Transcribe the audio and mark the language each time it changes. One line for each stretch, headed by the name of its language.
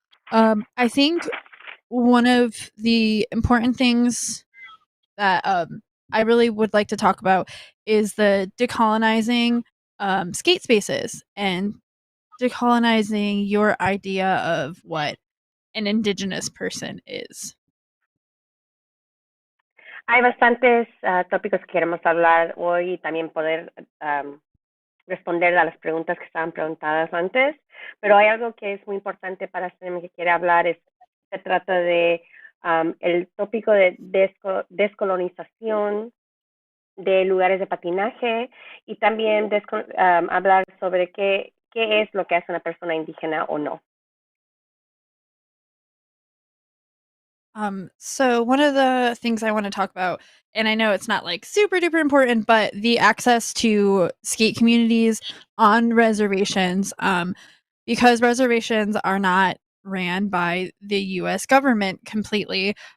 English: I think one of the important things that I really would like to talk about is the decolonizing skate spaces and decolonizing your idea of what an indigenous person is.
Spanish: Hay bastantes tópicos que queremos hablar hoy y también poder responder a las preguntas que estaban preguntadas antes, pero hay algo que es muy importante para Sam que quiere hablar, se trata de el tópico de descolonización de lugares de patinaje y también hablar sobre qué es lo que hace una persona indígena o no.
English: So one of the things I want to talk about, and I know it's not like super duper important, but the access to skate communities on reservations, because reservations are not ran by the US government completely.